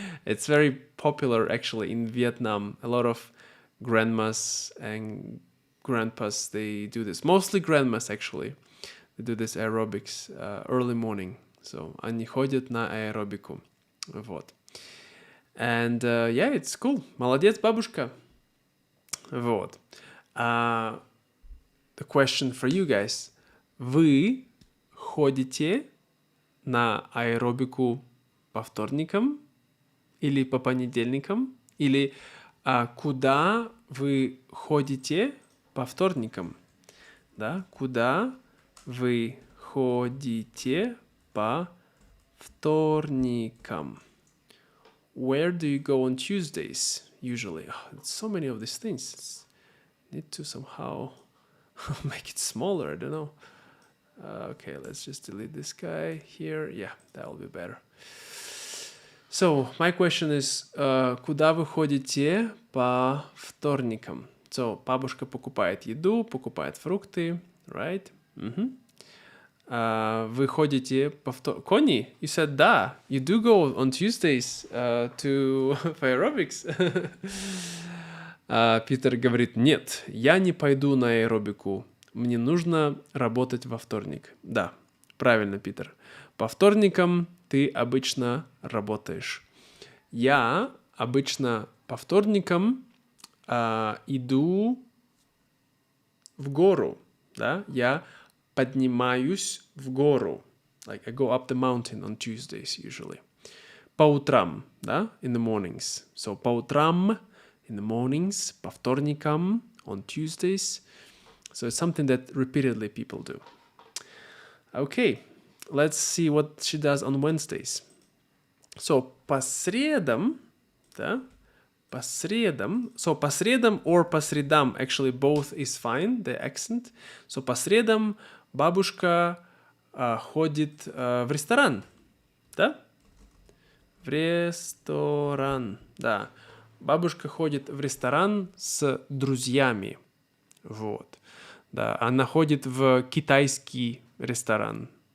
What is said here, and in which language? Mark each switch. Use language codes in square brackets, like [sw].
[en] It's very popular actually in Vietnam. A lot of grandmas and grandpas, they do this. Mostly grandmas actually. They do this aerobics early morning. So [ru] они ходят на аэробику. Вот. [en] And yeah, it's cool. [ru] Молодец, бабушка. Вот. [en] The question for you guys. [ru] Вы ходите на аэробику по вторникам или по понедельникам? Или куда вы ходите по вторникам? Да? Куда вы ходите по вторникам? [en] Where do you go on Tuesdays usually? Oh, so many of these things. Need to somehow Make it smaller, I don't know. Okay, let's just delete this guy here. Yeah, that will be better. So, my question is, [ru] куда вы ходите по вторникам? [en] So, [ru] бабушка покупает еду, покупает фрукты, [en] right? [ru] Вы ходите по вторникам? [en] Connie, you said да. You do go on Tuesdays to for aerobics. [ru] Питер говорит, нет, я не пойду на аэробику. Мне нужно работать во вторник. Да, правильно, Питер. По вторникам ты обычно работаешь. Я обычно по вторникам иду в гору. Да? Я поднимаюсь в гору. [en] Like I go up the mountain on Tuesdays usually. [ru] По утрам, да? [en] In the mornings. So [ru] по утрам, [en] in the mornings, [ru] по вторникам, [en] on Tuesdays. So it's something that repeatedly people do. Okay, let's see what she does on Wednesdays. So [ru] по средам, да? По средам. [en] So [ru] по средам [en] or по средам, actually both is fine, the accent. So [ru] по средам бабушка ходит в ресторан, да? В ресторан, да. Бабушка ходит в ресторан с друзьями. Вот. Да, она ходит в китайский ресторан.